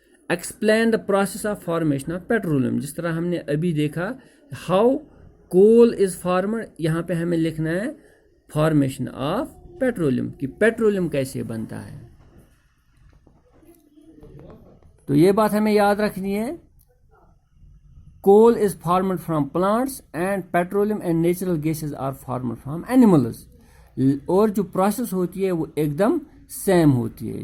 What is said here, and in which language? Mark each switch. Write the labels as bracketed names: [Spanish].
[English] Explain the process of formation of petroleum. [Urdu] جس طرح ہم نے ابھی دیکھا [English] how coal is formed, [Urdu] یہاں پہ ہمیں لکھنا ہے فارمیشن آف پیٹرولیم کہ پیٹرولیم کیسے بنتا ہے. تو یہ بات ہمیں یاد رکھنی ہے. [English] Coal is formed from plants and petroleum and natural gases are formed from animals. [Urdu] اور جو پروسیس ہوتی ہے وہ ایک دم سیم ہوتی ہے.